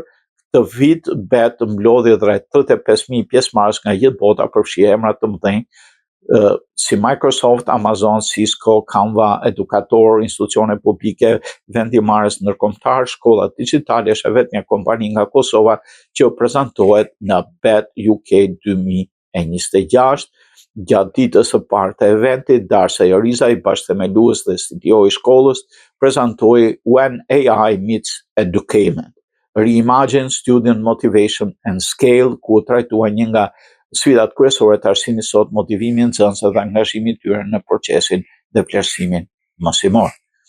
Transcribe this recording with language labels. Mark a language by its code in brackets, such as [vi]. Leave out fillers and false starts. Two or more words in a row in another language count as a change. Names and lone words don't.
[sq] Këtë vit BET mblodhi rreth 35.000 pjesëmarrës nga gjithë bota, përfshi emra të mëdhenj si Microsoft, Amazon, Cisco, Canva, edukator, institucione publike, vendimarrës ndërkombëtar. Shkolla Digjitale është vetëm një kompani nga Kosova që prezantohet në BET UK 2026. Gjatë ditës së parë të eventit, Darsa Joriza, i bashkëthemelues dhe CTO i shkollës, prezantoi When AI Meets Education. Reimagine Student Motivation and Scale, ku trajtua një nga sfidat kryesore të arsimit sot, motivimi i nxënësve dhe angazhimi i tyre në procesin dhe vlerësimin mësimor.